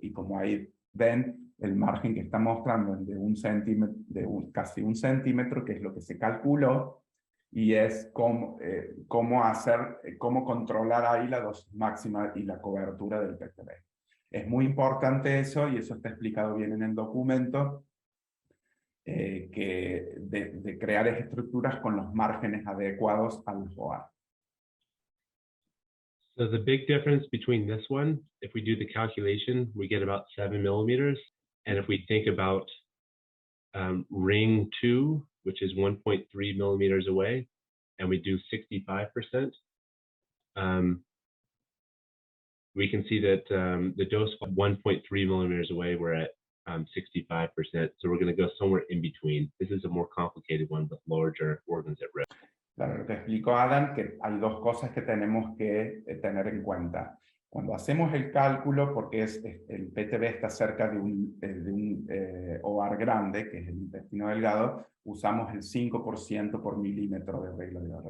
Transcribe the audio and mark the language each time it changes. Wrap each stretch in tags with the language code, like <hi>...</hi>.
<es>Y como ahí ven, el margen que está mostrando es de casi 1 centímetro, que es lo que se calculó, y es cómo controlar ahí la dosis máxima y la cobertura del PTB. Es muy importante eso, y eso está explicado bien en el documento. de crear estructuras con los márgenes adecuados al FOA.</es> <en>So the big difference between this one, if we do the calculation, we get about 7 millimeters. And if we think about ring 2, which is 1.3 millimeters away, and we do 65%, we can see that the dose 1.3 millimeters away, we're at 65%. So we're going to go somewhere in between. This is a more complicated one with larger organs at risk.</en> <es>Claro, lo que explicó Adam, que hay dos cosas que tenemos que tener en cuenta. Cuando hacemos el cálculo, porque el PTB está cerca de un OVAR grande, que es el intestino delgado, usamos el 5% por milímetro de regla de oro.</es>